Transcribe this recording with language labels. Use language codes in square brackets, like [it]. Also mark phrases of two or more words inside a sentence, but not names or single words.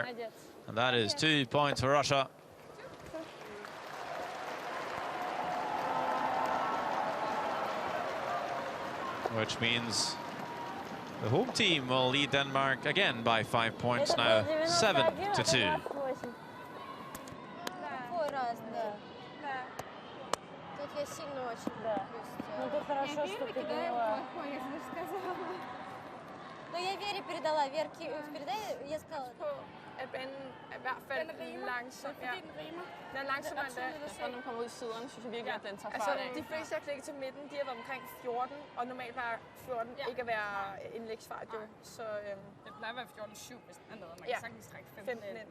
[en] And that is 2 points for Russia. Which means the home team will lead Denmark again by 5 points now, 7-2. [ru] Ну ты хорошо, что ты поняла. Но я Вере передала. Верке передай, я сказала. [da] At banen er i hvert fald langsom. Ja. Den er langsommere end det. Når den kommer ud i siderne, synes jeg virkelig, at den tager fart af. De fleste har klikket til midten, de har været omkring 14, og normalt var 14 ikke at være indlægsfart jo. Så det plejer at være 14-7, hvis den er noget. Man kan sagtens trække 15 ind.